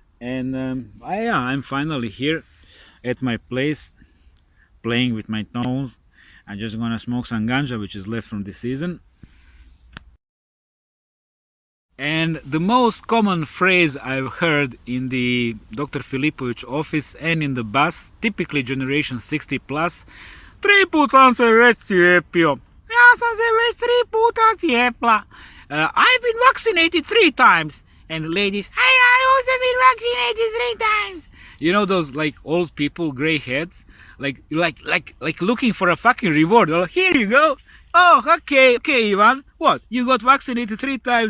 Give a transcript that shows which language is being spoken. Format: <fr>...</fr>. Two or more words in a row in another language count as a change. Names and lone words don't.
<en>And yeah, I'm finally here at my place playing with my toes. I'm just gonna smoke some ganja, which is left from this season. And the most common phrase I've heard in the Dr. Fililovic office and in the bus, typically generation 60 plus,</en> <hr>3 puta se već cijepio. Ja sam se već 3 puta cijepla.</hr> <en>I've been vaccinated 3 times. And ladies, hey, I also been vaccinated 3 times. You know those like old people, gray heads, like looking for a fucking reward. Well, here you go. Oh, okay, Ivan. What? You got vaccinated 3 times?</en>